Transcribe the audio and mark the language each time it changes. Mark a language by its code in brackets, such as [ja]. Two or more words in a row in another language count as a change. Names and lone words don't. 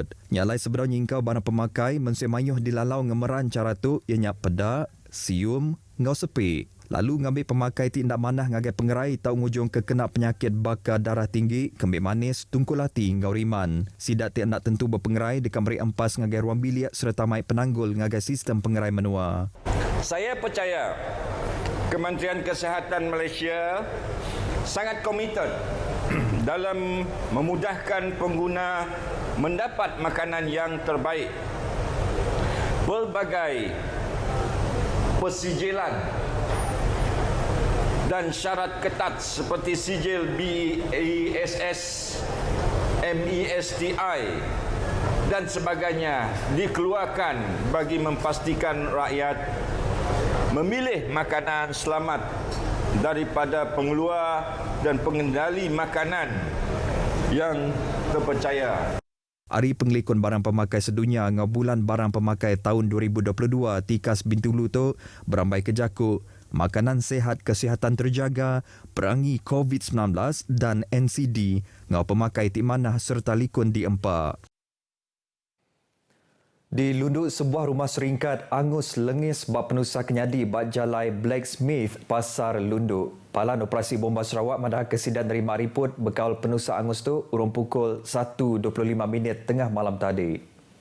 [iba] Nyalai sebenarnya ingkau barang pemakai mensemayuh dilalau ngemeran cara tu ianya pedak, sium, ngau sepi. Lalu ngambil pemakai ti endak manah ngagai pengerai tau ngujung kekena penyakit bakar darah tinggi, kembik manis, tungkul hati ngau riman. Sidak ti endak tentu berpengerai dekat meri empas ngagai ruang bilik serta mai penanggul ngagai sistem pengerai menua. [ms] Saya percaya Kementerian Kesihatan Malaysia sangat komited dalam memudahkan pengguna mendapat makanan yang terbaik. Pelbagai persijilan dan syarat ketat seperti sijil BASS, MESTI dan sebagainya dikeluarkan bagi memastikan rakyat memilih makanan selamat daripada pengeluar dan pengendali makanan yang terpercaya. [iba] Hari Penglikun Barang Pemakai Sedunia ngabulan barang pemakai tahun 2022 Tikas Bintulu tu berambai ke jakuk, [ms] makanan sehat kesihatan terjaga, perangi COVID-19 dan NCD [iba] ngau pemakai ti manah serta likun di empak. Di Lunduk, sebuah rumah seringkat angus lengis bab penusa kenyadi bak jalai Blacksmith Pasar Lunduk. Palan Operasi Bomba Sarawak madah kesidan nerima riput bekal penusa angus tu urung pukul 1.25 tengah malam tadi.